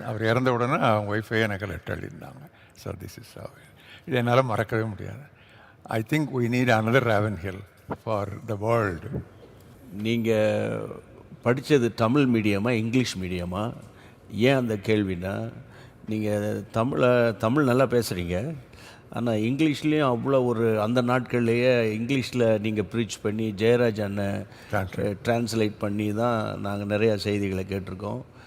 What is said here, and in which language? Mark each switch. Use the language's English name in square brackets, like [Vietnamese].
[Tamil] அவர் இறந்த உடனே அவங்க ஒய்ஃபே எனக்கு லெட்டர் எழுதியிருந்தாங்க. [English] so this is [Tamil] இது என்னால் மறக்கவே முடியாது. [English] I think we need another Ravenhill for the world. [Tamil] நீங்கள் படித்தது தமிழ் மீடியமா இங்கிலீஷ் மீடியமா? ஏன் அந்த கேள்வினா, நீங்கள் தமிழ் நல்லா பேசுகிறீங்க, ஆனால் இங்கிலீஷ்லேயும் அவ்வளோ அந்த நாட்கள்லேயே இங்கிலீஷில் நீங்கள் ப்ரீச் பண்ணி ஜெயராஜ் அண்ணன் டிரான்ஸ்லேட் பண்ணி தான் நாங்கள் நிறையா செய்திகளை கேட்டிருக்கோம்.